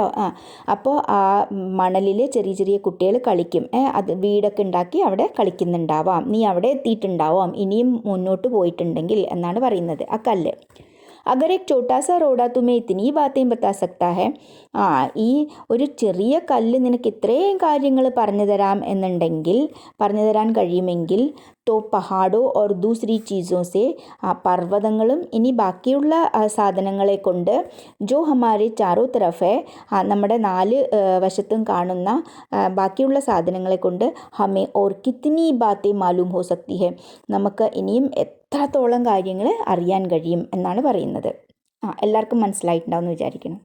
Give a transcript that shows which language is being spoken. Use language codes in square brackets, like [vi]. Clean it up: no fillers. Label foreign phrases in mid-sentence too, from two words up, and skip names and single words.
[ml] അപ്പോൾ ആ മണലിൽ ചെറിയ കുട്ടികൾ കളിക്കും, അത് വീടൊക്കെ ഉണ്ടാക്കി അവിടെ കളിക്കുന്നുണ്ടാവാം, നീ അവിടെ എത്തിയിട്ടുണ്ടാവാം ഇനിയും മുന്നോട്ട് പോയിട്ടുണ്ടെങ്കിൽ എന്നാണ് പറയുന്നത് ആ കല്ല്. [hi] अगर एक छोटा सा रोड़ा तुम्हें इतनी बातें बता सकता है [ml] ഈ ഒരു ചെറിയ കല്ല് നിനക്ക് ഇത്രയും കാര്യങ്ങൾ പറഞ്ഞു തരാൻ കഴിയുമെങ്കിൽ [hi] तो पहाड़ों और दूसरी चीज़ों से [ml] पर्वതങ്ങളും ഇനി ബാക്കിയുള്ള സാധനങ്ങളെ കൊണ്ട് [hi] जो हमारे चारों तरफ है [ml] നമ്മുടെ നാല് വശത്തും കാണുന്ന ബാക്കിയുള്ള സാധനങ്ങളെ കൊണ്ട് [hi] हमें और कितनी बातें मालूम हो सकती है [ml] നമുക്ക് ഇനിയും എത്രത്തോളം കാര്യങ്ങൾ അറിയാൻ കഴിയും എന്നാണ് പറയുന്നത്. എല്ലാവർക്കും മനസ്സിലായിട്ടുണ്ടാവും എന്ന് വിചാരിക്കുന്നു.